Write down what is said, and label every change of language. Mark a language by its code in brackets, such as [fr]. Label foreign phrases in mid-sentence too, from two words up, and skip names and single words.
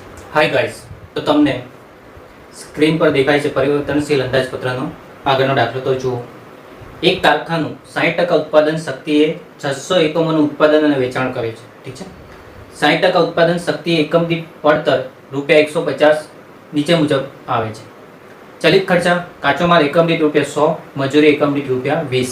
[en] hi guys, [gu] તો તમને સ્ક્રીન પર દેખાય છે પરિવર્તનશીલ અંદાજપત્રનો આગળનો દાખલો તો જુઓ। એક કારખાનું 60% ઉત્પાદન શક્તિએ 600 એકમોનું ઉત્પાદન અને વેચાણ કરે છે। ઠીક છે, 60% ઉત્પાદન શક્તિ એકમ દીઠ પડતર ₹150 નીચે મુજબ આવે છે। ચલિત ખર્ચા કાચો માલ એકમ દીઠ ₹100, મજૂરી એકમ દીઠ ₹20।